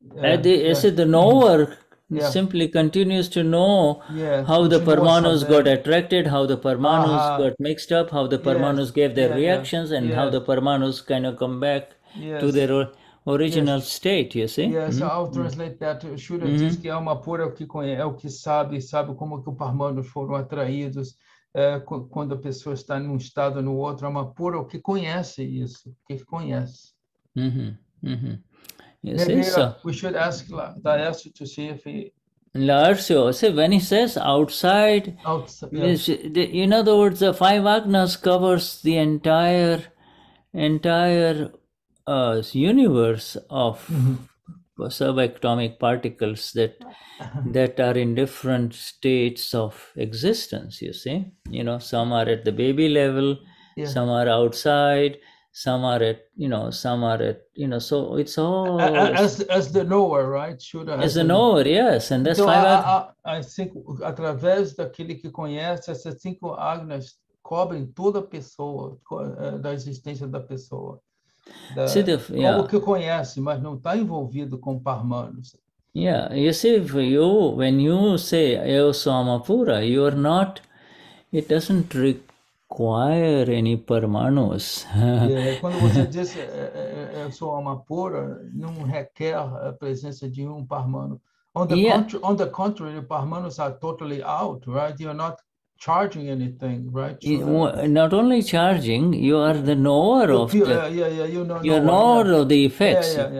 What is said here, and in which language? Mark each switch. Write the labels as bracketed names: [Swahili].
[English] The knower simply continues to know how the Parmanus got attracted, how the Parmanus got mixed up, how the Parmanus gave their reactions, and how the Parmanus kind of come back to their original state, you see? Yes, I'll translate that. [Portuguese] Shuddha diz que alma pura é o que conhece, é o que sabe como que os Parmanos foram atraídos quando a pessoa está num estado ou no outro. Alma pura é o que conhece isso, que conhece. [English] Maybe we should ask Dadashri to see if he... Larsio, see, when he says outside, in other words, the 5 agnas covers the entire universe of subatomic particles that are in different states of existence, you see. Some are at the baby level, some are outside, some are at, so it's all... As the knower, right? As the knower, yes. And that's [Portuguese] então, 5 [English] I think, [Portuguese] através daquele que conhece, essas 5 agnas cobrem toda a pessoa, da existência da pessoa. Como que conhece, mas não está envolvido com Parmanos. [English] Yeah, you see, when you say [Portuguese] Eu sou alma pura, [English] you are not, it doesn't require any Parmanus. [Portuguese] Quando você diz Eu sou alma pura, não requer a presença de um Parmano. [English] On the contrary, Parmanos are totally out, right? You're not charging anything, right? Not only charging, you are the knower of you're knower of the effects.